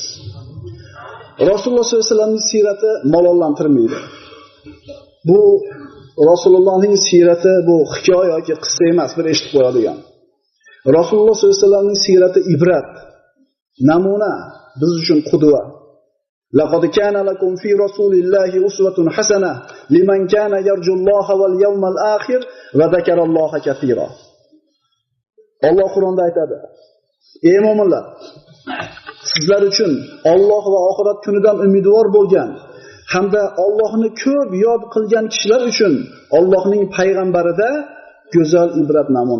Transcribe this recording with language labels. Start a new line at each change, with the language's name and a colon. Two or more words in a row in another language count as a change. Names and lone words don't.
Uzbek: Rasululloh
Arabic: صلى الله عليه وسلم
Uzbek: siyrati malollantirmaydi. Bu Rasulullohning siyrati bu hikoya yoki qissa emas, bir eshitib qo'yadigan. Rasululloh
Arabic: صلى الله عليه وسلم
Uzbek: siyrati ibrat, namuna, biz uchun qudva.
Arabic: لقد كان لكم في رسول الله أسوة حسنة لمن كان يرجو الله واليوم الآخر وذكر الله كثيرا.
Uzbek: Alloh Qur'onda aytadi: "Ey mu'minlar, sizlar uchun Alloh va oxirat kunidan umidvor bo'lgan hamda Allohni ko'p yod qilgan kishilar uchun Allohning payg'ambarida go'zal ibrat namuna."